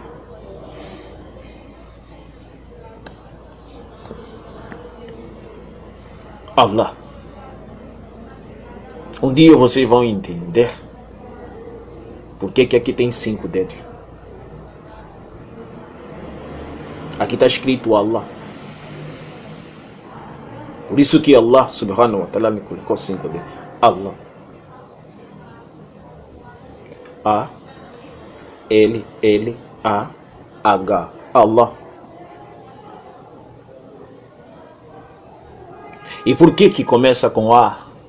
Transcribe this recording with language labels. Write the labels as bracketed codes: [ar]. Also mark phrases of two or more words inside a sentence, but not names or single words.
[pt] Allah. Um dia vocês vão entender por que aqui tem 5 dedos. Aqui está escrito Allah. Por isso que [ar] الله سبحانه وتعالى [pt] me colocou 5 dedos. Allah. A, L, A, H. Allah. E por que começa com A?